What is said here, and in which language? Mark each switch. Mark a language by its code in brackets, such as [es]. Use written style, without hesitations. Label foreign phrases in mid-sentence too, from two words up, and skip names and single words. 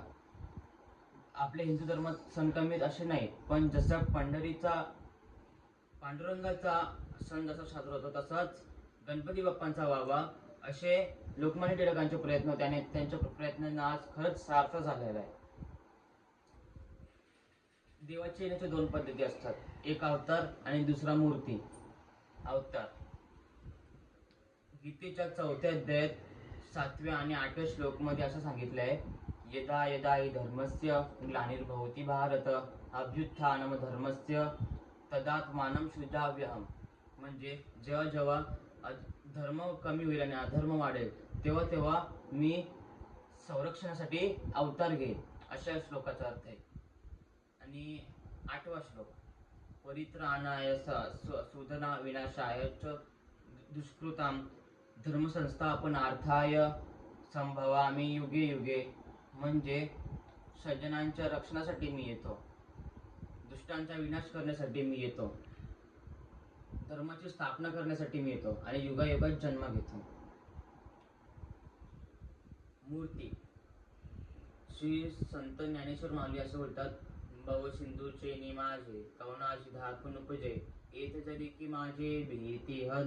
[mr] आपल्या हिंदू धर्मात सण कमीत असे नाहीत, पण जसा पांडुरंगाचा सण जसा साजरा होतो तसाच गणपती बाप्पांचा व्हावा असे लोकमान्य टिळकांचे प्रयत्न होते आणि त्यांच्या प्रयत्नांना आज खरंच सार्थ झालेला आहे. देवाच्या येण्याच्या दोन पद्धती असतात, एक अवतार आणि दुसरा मूर्ती. अवतार गीतेच्या 4व्या अध्यायात 7व्या आणि 8व्या श्लोक मध्ये असं सांगितलं आहे, [sa] यदा यदा हि धर्मस्य ग्लानिर्भवति भारत अभ्युत्थानम धर्मस्य तदात्मानं सृजाम्यहम्. [mr] म्हणजे जेव्हा जेव्हा धर्म कमी होईल आणि अधर्म वाढेल तेव्हा तेव्हा मी संरक्षणासाठी अवतार घेईन, अशा श्लोकाचा अर्थ आहे. आणि 8वा श्लोक, [sa] परित्राणाय सुधना विनाशाय च दुष्कृतां धर्मसंस्थापनार्थाय संभवामि युगे युगे. [mr] म्हणजे सज्जनांच्या रक्षणासाठी मी येतो, दुष्टांचा विनाश करण्यासाठी मी येतो, धर्माची स्थापना करण्यासाठी मी येतो आणि युगायुगात जन्म घेतो. मूर्ती, श्री संत ज्ञानेश्वर माऊली असं बोलतात, भव सिंधूचे निमाजे कवनाशी धाकून उपजे, येत जरी की माझे भीती हन.